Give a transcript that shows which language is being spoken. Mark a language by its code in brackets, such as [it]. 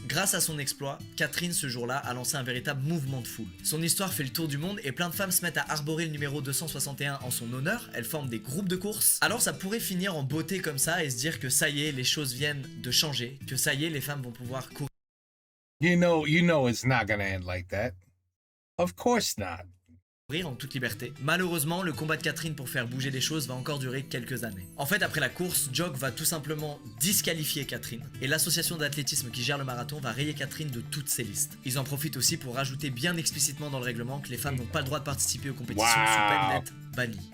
[fr] Grâce à son exploit, Catherine ce jour-là a lancé un véritable mouvement de foule. Son histoire fait le tour du monde et plein de femmes se mettent à arborer le numéro 261 en son honneur. Elles forment des groupes de course. Alors ça pourrait finir en beauté comme ça et se dire que ça y est, les choses viennent de changer, que ça y est, les femmes vont pouvoir courir. [en] You know it's not gonna end like that. Of course not. [fr] En toute liberté. Malheureusement, le combat de Catherine pour faire bouger les choses va encore durer quelques années. En fait, après la course, Jock va tout simplement disqualifier Catherine et l'association d'athlétisme qui gère le marathon va rayer Catherine de toutes ses listes. Ils en profitent aussi pour rajouter bien explicitement dans le règlement que les femmes n'ont pas le droit de participer aux compétitions sous peine d'être bannies.